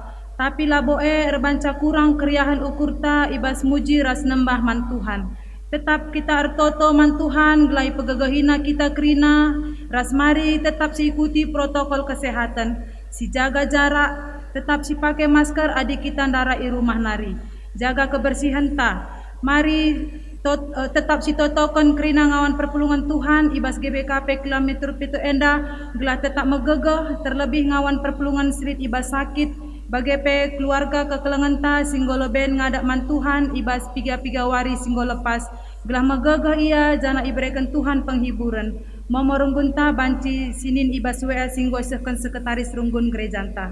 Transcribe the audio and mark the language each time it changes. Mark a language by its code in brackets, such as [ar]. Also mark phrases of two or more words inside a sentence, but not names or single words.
[btx] Tapi laboe rebanca kurang keriahan ukurta ibas muji ras nembah man Tuhan. Tetap kita ertoto man Tuhan gelai pegegehina kita krina. Ras mari tetap si [id] ikuti protokol kesehatan. [btx] Si [id] jaga jarak, [btx] tetap si [id] pakai masker [btx] adik kita ndara i rumah nari. [id] Jaga kebersihan [btx] ta. Mari tetap si totokon krina ngawan perpulungan Tuhan ibas GBKP kilometer pitu enda gelah tetap megegeh terlebih ngawan perpulungan street ibas sakit. Bagepe keluarga kekelengan ta singgolo ben ngadak man Tuhan ibas piga-piga wari singgo lepas gelah megegeh ia jana iberikan Tuhan penghiburan momo runggunta banci sinin ibas WA singgo sehken sekretaris runggun gerejanta.